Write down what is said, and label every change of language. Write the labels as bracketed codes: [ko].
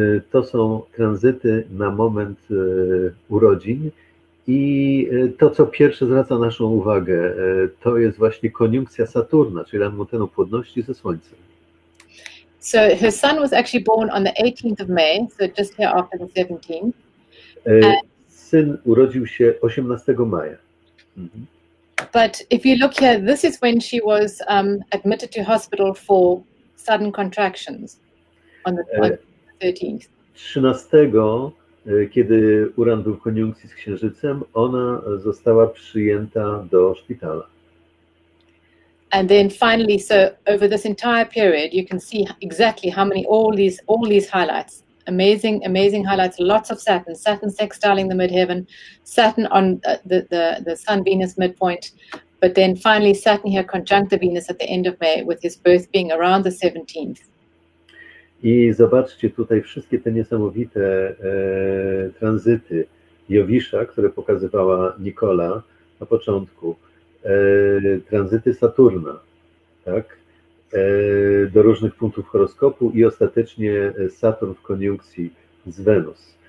[pl] To są tranzyty na moment urodzin i to, co pierwsze zwraca naszą uwagę, to jest właśnie koniunkcja Saturna, czyli Almutenu płodności ze Słońcem. [en] So her son was actually born on the 18th of May, so just here after the 17th. [pl] Syn urodził się 18 maja. Mhm. [en] But if you look here, this is when she was admitted to hospital for sudden contractions on the 13th. [pl] 13, kiedy Uran był w koniunkcji z Księżycem, ona została przyjęta do szpitala. [en] And then finally, so over this entire period, you can see exactly how many, all these highlights, amazing highlights, lots of Saturn sextiling the midheaven, Saturn on the Sun-Venus midpoint, but then finally Saturn here conjunct the Venus at the end of May, with his birth being around the 17th. [pl] I zobaczcie tutaj wszystkie te niesamowite tranzyty Jowisza, które pokazywała Nicola na początku, tranzyty Saturna, tak, do różnych punktów horoskopu i ostatecznie Saturn w koniunkcji z Wenus.